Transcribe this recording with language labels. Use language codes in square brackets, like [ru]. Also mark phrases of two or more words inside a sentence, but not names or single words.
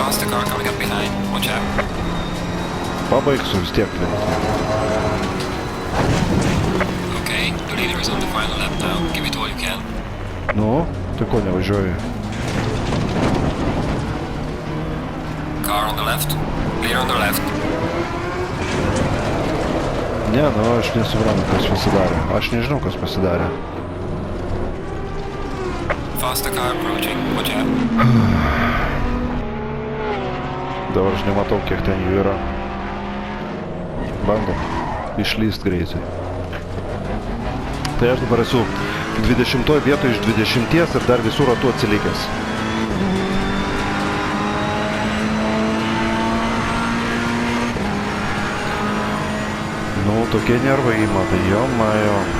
[lt] Pabaigsiu vis tiek Nu, tai ko nevažiuoji? Ne, nu aš nesuprantu, kas pasidarė. Aš nežinau, kas pasidarė. [en] Faster car approaching, watch out. [lt] Dabar aš nematau, kiek ten jų yra. Bandom išlyst greitai. Tai aš dabar esu 20 vietoje iš 20 ir dar visų ratų atsilikęs. Nu, tokie nervai ima, tai jo, majo.